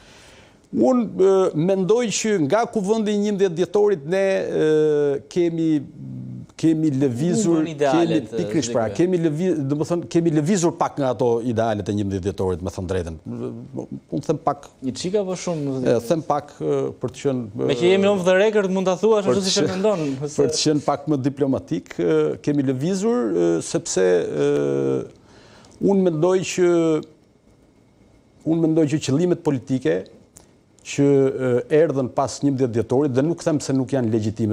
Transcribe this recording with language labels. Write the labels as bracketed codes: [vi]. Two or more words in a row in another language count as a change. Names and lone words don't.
[sq] Unë mendoj që nga kuvendi i 11 dhjetorit ne kemi lëvizur, kemi lëvizur pak nga ato idealet e 11 dhjetorit, me thënë drejtën. Unë them pak... Një çika apo shumë? Them pak për të qenë... Me që jemi [en] off the record, [sq] mund ta thuash ashtu siç e mendon. Për të qenë pak më diplomatik, kemi lëvizur sepse unë mendoj që qëllimet politike që erdhën pas 11 dhjetorit dhe nuk them se nuk janë legjitime.